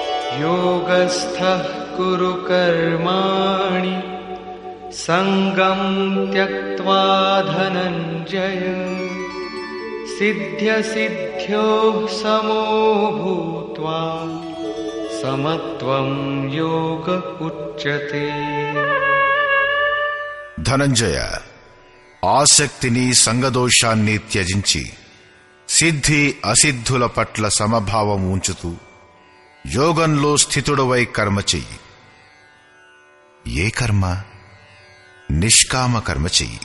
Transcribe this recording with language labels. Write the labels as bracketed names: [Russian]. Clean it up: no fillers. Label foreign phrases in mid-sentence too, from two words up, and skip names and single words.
[Sanskrit] योगस्थः कुरु कर्माणि संगं त्यक्त्वा धनञ्जय सिद्ध्यसिद्ध्योः समो भूत्वा समत्वं योग उच्यते. [Telugu] ధనంజయ, ఆసక్తిని సంగదోషాన్ని త్యజించి సిద్ధి అసిద్ధుల పట్ల సమభావం ఉంచుతూ యోగంలో స్థితుడవై కర్మ చెయ్యి. ఏ కర్మ? నిష్కామ కర్మ చెయ్యి.